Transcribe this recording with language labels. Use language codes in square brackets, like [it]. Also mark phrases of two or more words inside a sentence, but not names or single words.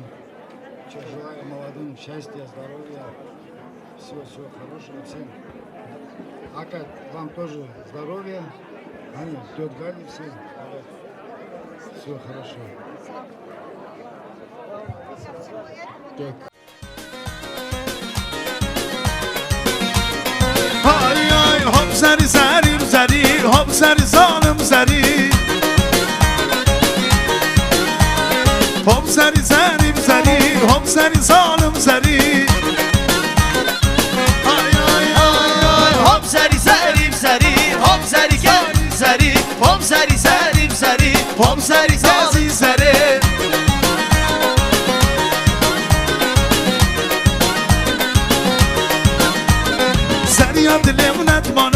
[ru] Желаю молодым счастья, здоровья, всего хорошего всем. Ака, вам тоже здоровья, тетя Галя, всем. Всего хорошо. Так. [az] Hop sari sari sari, hop sari zalim sari. Hop sari sari sari, hop sari zalim sari. Ay ay ay ay, hop sari sari sari, hop sari sari sari, hop sari sari sari, hop sari sari sari. Sari dilim netmana,